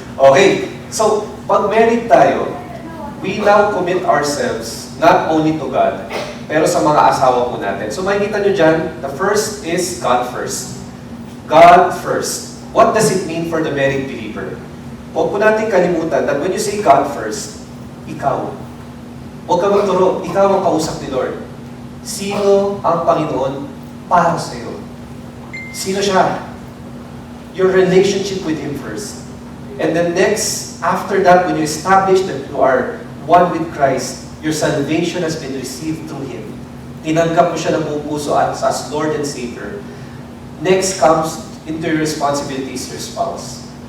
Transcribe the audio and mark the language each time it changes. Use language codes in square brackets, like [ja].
[en] Okay, so pag married tayo, we now commit ourselves not only to God, [tl] pero sa mga asawa po natin. So makikita nyo dyan, [en] the first is God first. God first. What does it mean for the married believer? [tl] Huwag po natin kalimutan [en] that when you say God first, ikaw. [tl] Huwag ka magturo, ikaw ang kausap ni Lord. Sino ang Panginoon para sa iyo? Sino siya? [en] Your relationship with Him first. And then next, after that, when you establish that you are one with Christ, your salvation has been received through Him. [tl] Tinanggap mo siya ng buong puso [en] as Lord and Savior. Next comes into your responsibilities, your spouse.